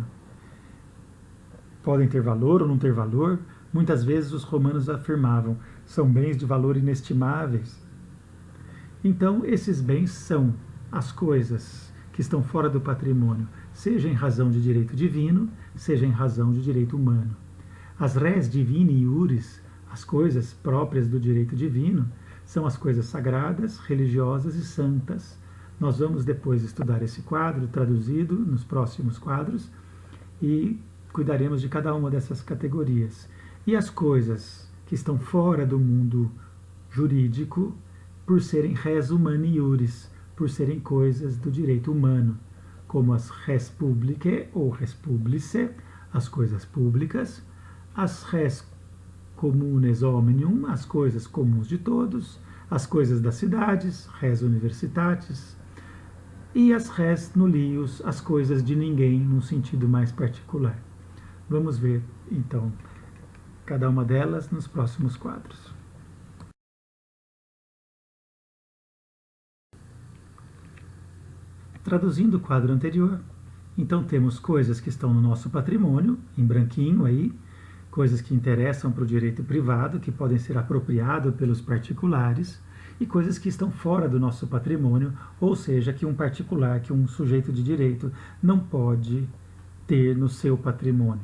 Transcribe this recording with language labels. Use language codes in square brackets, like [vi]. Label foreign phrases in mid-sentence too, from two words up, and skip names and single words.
[pt] Podem ter valor ou não ter valor. Muitas vezes os romanos afirmavam, são bens de valor inestimáveis. Então esses bens são as coisas que estão fora do patrimônio, seja em razão de direito divino, seja em razão de direito humano. [la] As res divini iuris, [pt] as coisas próprias do direito divino, são as coisas sagradas, religiosas e santas. Nós vamos depois estudar esse quadro traduzido nos próximos quadros e cuidaremos de cada uma dessas categorias. E as coisas que estão fora do mundo jurídico, por serem [la] res humani iuris, [pt] por serem coisas do direito humano, como as [la] res publicae [pt] ou [la] res publicae, [pt] as coisas públicas, as [la] res communes omnium, [pt] as coisas comuns de todos, as coisas das cidades, [la] res universitatis, [pt] e as [la] res nullius, [pt] as coisas de ninguém, num sentido mais particular. Vamos ver, então, cada uma delas nos próximos quadros. Traduzindo o quadro anterior, então temos coisas que estão no nosso patrimônio, em branquinho aí, coisas que interessam para o direito privado, que podem ser apropriadas pelos particulares, e coisas que estão fora do nosso patrimônio, ou seja, que um particular, que um sujeito de direito não pode ter no seu patrimônio.